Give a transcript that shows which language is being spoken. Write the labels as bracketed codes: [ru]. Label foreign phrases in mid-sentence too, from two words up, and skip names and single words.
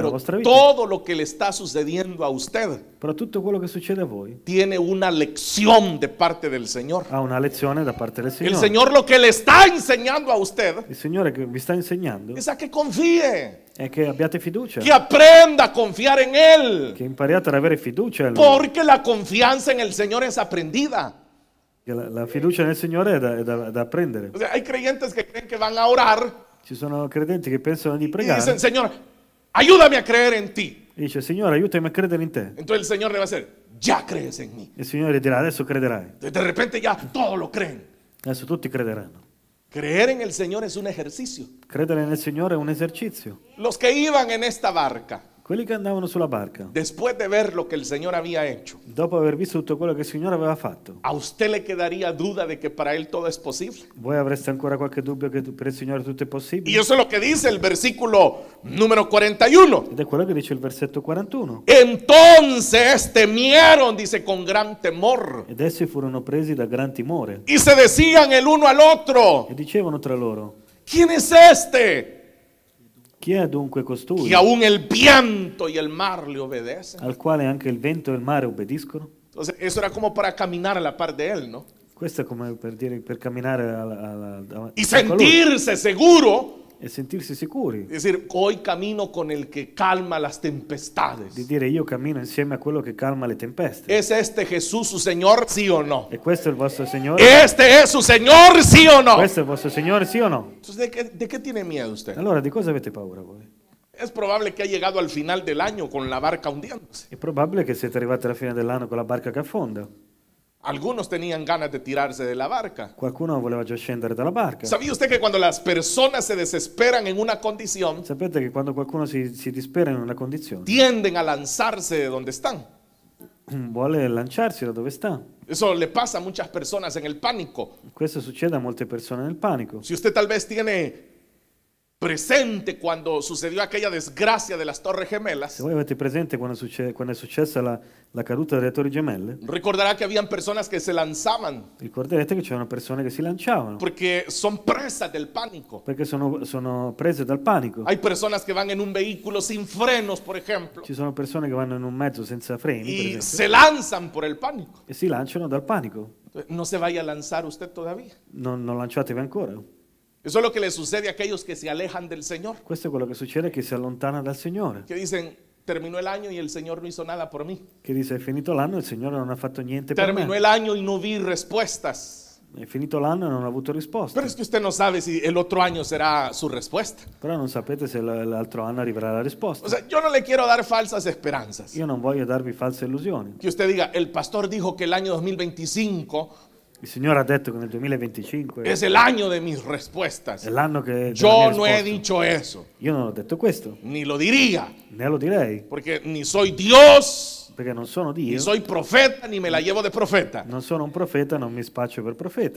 [es] Pero [it] vostra vita. [es] todo lo que le está sucediendo a usted [it] Però tutto quello che succede a voi [es] tiene una lección de parte del Señor. [it] ha una lezione da parte del [es] El [it] Signore. [es] Señor lo que le está enseñando a usted [it] Il Signore che vi sta insegnando [es] es a que confíe, [it] è che abbiate fiducia, [es] que aprenda a confiar en Él. [it] che impariate ad avere fiducia in Lui. [es] Porque la confianza en el Señor es aprendida. [it] Che la fiducia nel Signore è da apprendere. [es] O sea, hay creyentes que creen que van a orar [it] Ci sono credenti che pensano di [es] y [it] pregare [es] dicen, Señor, ayúdame a creer en ti. [it] e dice, Signore, aiutami a credere in te. [es] Entonces el Señor le va a decir, ya crees en mí. [it] Il Signore dirà, adesso crederai. [es] De repente ya todos lo creen. [it] Adesso tutti crederanno. [es] Creer en el Señor es un ejercicio. [it] Credere nel Signore è un esercizio. [es] Los que iban en esta barca, [it] Quelli che andavano sulla barca, [es] después de ver lo que el Señor había hecho, [it] dopo aver visto tutto quello che il Signore aveva fatto, [es] ¿a usted le quedaría duda de que para Él todo es posible? [it] voi avreste ancora qualche dubbio che per il Signore tutto è [es] Y [it] possibile? [es] eso es lo que dice el versículo número 41. [it] Ed è quello che dice il versetto 41. [es] Entonces temieron, dice, con gran temor. [it] Ed essi furono presi da gran timore [es] Y se decían el uno al otro, [it] e dicevano tra loro, [es] ¿quién es este? [it] chi Chi è dunque costui [es] que aún el viento y el mar le obedecen? [it] al quale anche il vento e il mare obbediscono? [es] Entonces, eso era como para caminar a la par de él, ¿no? [it] Questo è come per dire, per camminare [es] Y [it] accanto a lui [es] sentirse seguro, [it] e sentirsi sicuri, [es] es decir, hoy camino con el que calma las [it] di [es] tempestades. [it] dire io cammino insieme a quello che calma le tempeste. [es] ¿Es este Jesús su Señor, sí o no? [it] E questo è il vostro Signore? [es] ¿Este es su Señor, sí o no? [it] Questo è il vostro Signore, sì o no? [es] Entonces, de qué tiene miedo usted? [it] Allora di cosa avete paura voi? [es] Es probable que ha llegado al final del año con la barca hundiéndose. [it] È probabile che siete arrivati alla fine dell'anno con la barca che affonda. [es] Algunos tenían ganas de tirarse de la barca. [it] Qualcuno voleva già scendere dalla barca. [es] ¿Sabía usted que cuando las personas se desesperan en una condición, [it] Sapete che quando qualcuno si dispera in una condizione, [es] tienden a lanzarse de donde están? [it] vuole lanciarsi da dove sta. [es] Eso le pasa a muchas personas en el pánico. [it] Questo succede a molte persone nel panico. [es] Si usted tal vez tiene presente cuando sucedió aquella desgracia de las Torres [it] Se [es] Gemelas, [it] voi avete presente quando è successa la caduta delle Torri Gemelle, [es] recordará que habían personas que se lanzaban [it] ricorderete che c'erano persone che si lanciavano [es] porque son presas del pánico. [it] perché sono prese dal panico. [es] Hay personas que van en un vehículo sin frenos, por ejemplo, [it] Ci sono persone che vanno in un mezzo senza freni, per [es] y [it] esempio, [es] se lanzan por el pánico. [it] e si lanciano dal panico. [es] No se vaya a lanzar usted todavía. [it] Non lanciatevi ancora. [es] Eso es lo que le sucede a aquellos que se alejan del Señor, [it] Questo è quello che succede, che si allontana dal Signore, [es] que dicen, terminó el año y el Señor no hizo nada por mí. [it] che dice è finito l'anno e il Signore non ha fatto niente per [es] Terminó [it] me. [es] el año y no vi respuestas. [it] È finito l'anno e non ha avuto risposta. [es] Pero es que usted no sabe si el otro año será su respuesta. [it] Però non sapete se l'altro anno arriverà la [es] O [it] risposta. [es] sea, yo no le quiero dar falsas esperanzas. [it] Io non voglio darvi false illusioni. [es] Que usted diga, el pastor dijo que el año 2025 [it] Il Signore ha detto che nel 2025 [es] es el año de mis respuestas. [it] è l'anno che della [es] Yo [it] mia [es] no he [it] risposta. [es] dicho eso, [it] Io non ho detto questo, [es] ni lo diría, [it] né lo direi, [es] porque ni soy Dios, [it] perché non sono [es] ni [it] Dio, [es] soy profeta, ni me la llevo de profeta. [it] non sono un profeta, non mi spaccio per profeta.